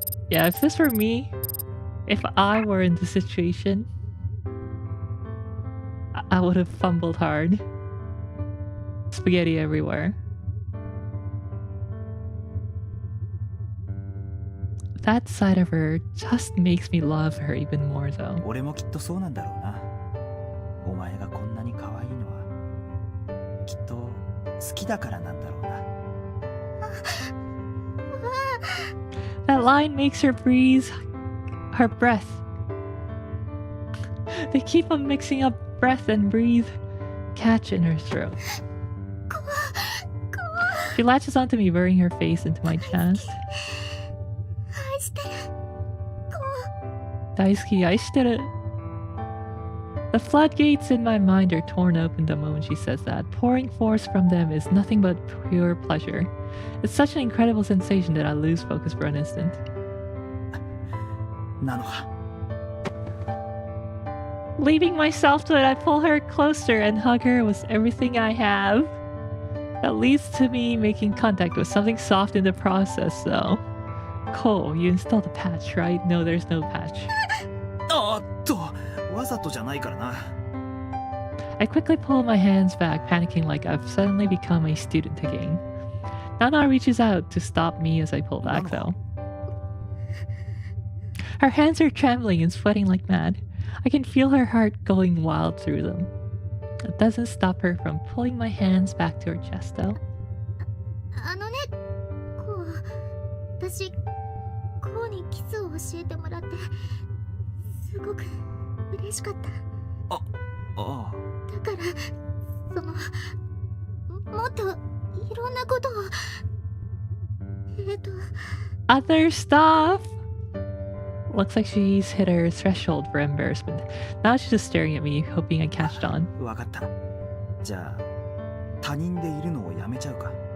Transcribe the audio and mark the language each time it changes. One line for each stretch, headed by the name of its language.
English: Yeah, if this were me, if I were in this situation, I would have fumbled hard. Spaghetti everywhere. That side of her just makes me love her even more though.
Japanese: 俺もきっとそうなんだろうな。お前がこんなに可愛いのはきっと好きだからなんだろうな。
English: That line makes her breathe her breath. They keep on mixing up breath and breathe. Catch in her throat. She latches onto me, burying her face into my chest.
Japanese: 愛してる。 Daisuke, aishiteru.
English: The floodgates in my mind are torn open the moment she says that. Pouring force from them is nothing but pure pleasure. It's such an incredible sensation that I lose focus for an instant.
Japanese: なのは
English: Leaving myself to it, I pull her closer and hug her with everything I have. That leads to me making contact with something soft in the process, though. Cole, you installed a patch, right? No, there's no patch.
Japanese: あっとわざとじゃないからな。
English: I quickly pull my hands back, panicking like I've suddenly become a student again. Nana reaches out to stop me as I pull back, though. Her hands are trembling and sweating like mad. I can feel her heart going wild through them. It doesn't stop her from pulling my hands back to her chest, though.
Japanese: あのね、こう、私、こうにキスを教えてもらって、すごく嬉しかった。ああ。だから、その、もっといろんなことを、
English: Other stuff! Looks like she's hit her threshold for embarrassment. Now she's just staring at me, hoping I catched on.
Japanese: わかった。じゃあ他人でいるのをやめちゃうか。